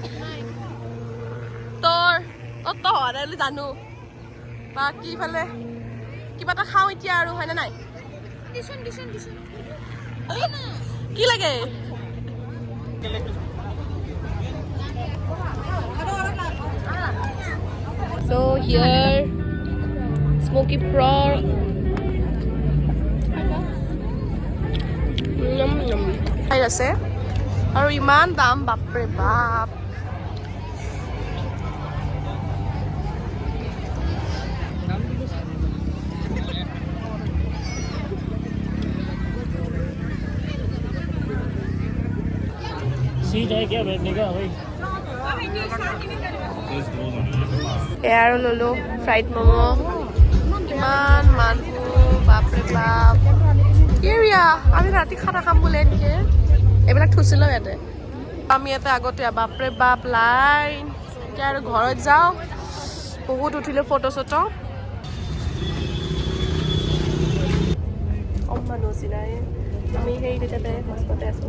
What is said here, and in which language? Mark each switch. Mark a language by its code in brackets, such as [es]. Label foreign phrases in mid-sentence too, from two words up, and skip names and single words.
[as] তোৰ অত হোৱা নাই বুলি জানো বাকী ইফালে কিবা এটা খাওঁ এতিয়া আৰু হয়নে নাই কি লাগে [en] so here smoky pork [as] খাই আছে আৰু ইমান দাম বাপৰে বাপ [hi] सीट है क्या बैठने का भाई [as] এয়াৰো ললো ফ্ৰাইড ম'ম' ইমান মানুহ বাপৰে বাপ এৰিয়া আমি ৰাতি খানা খাম বোলে এনেকে এইবিলাক থৈছিলোঁ ইয়াতে আমি ইয়াতে আগতে বাপৰে বাপ লাইন এতিয়া আৰু ঘৰত যাওঁ বহুত উঠিলোঁ ফটো চটো মানুহ চিনাই আমি সেই তেতিয়াতে হস্পতে আছোঁ